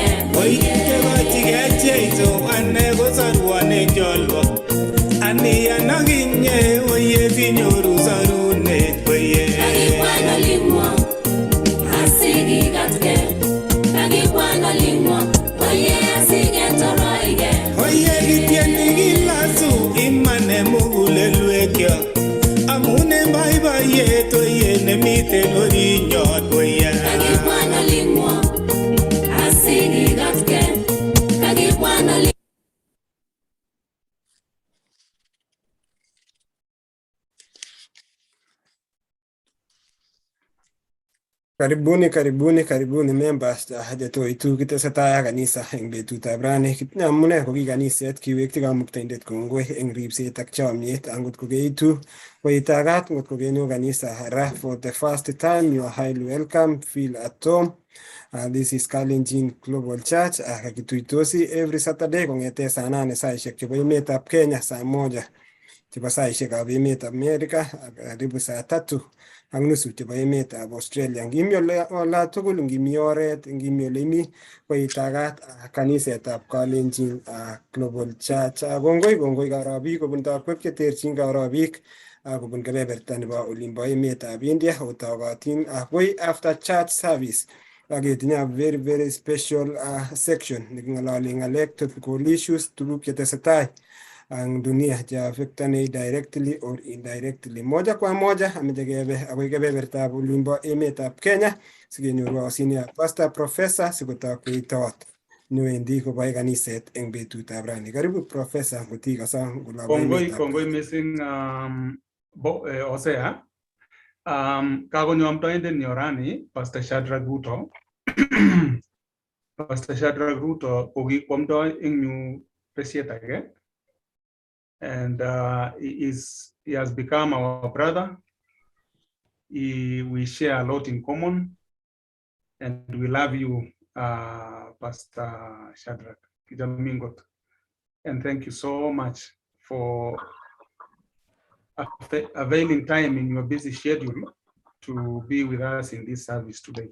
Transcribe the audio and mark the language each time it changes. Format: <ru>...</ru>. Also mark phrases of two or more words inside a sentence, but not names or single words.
<kln>oye kekochike Jeiso ane ko sarwane jolwo ani anaginye oye sinyoru sarunet waya Kagibwan olingwong asigikatke Kagibwan olingwong Oye asiketoroike oye kitieni kilasu imane mugulelwekyo amune baibayet oye nemiten orinyot waya Kagibwan olingwong asigikatke Kagibwan olingwong Karibuni members hajatoitu kitesetai ak kanisa eng betutab rani. Amune ko ki kaniset kiwekyi kamuktaindet kongoi eng ripset ak chomyet angot ko keitu koitagat ngot ko kenyo kanisa ra</kln> <en>for the first time you are highly welcome, feel at home. This is Kalenjin Global Church.</en> <kln>Kakituitosi</kln> <en>every Saturday</en> <kln>kong'ete saa 8 saishek chebo emetab Kenya, saa 1 chebo saishekab emetab Amerika ak karibu saa 3:30 chebo emetab Australia. Ngimi ola tugul, ngimi oret, ngimi ole imi koitagat kanisetab Kalenjin Global Church. Kongoi karabik kobun takwek cheterchin, karabik kobun kebeberta nebo olimbo emetab India otogotin akoi</kln> <en>after church service.</en> <kln>Ketinye</kln> <en>a very special section</en> <kln>neking'ololi ng'alek</kln> <en>topical issues,</en> <kln>tuguk chetesetai ang dunia che affectane</kln> <en>directly or indirectly.</en> <sw>Moja kwa moja</sw> <kln>ameche kebe akoi kebebertab olimbo emetab Kenya sikenyoru asiniya pastor professor sikotok keitot newendi koboe kaniset eng betutab rani. Karibu professor ngotikasa ngolobo emetab Kongoi missing Hosea. Kakonyo amtoindet nyo rani Pastor Shadrack Ruto. Pastor Shadrack Ruto kokikwamdoi eng yu besiet age.</kln> <en>And he has become our brother. We share a lot in common, and we love you, Pastor Shadrack Kijamingot. And thank you so much for availing time in your busy schedule to be with us in this service today.</en>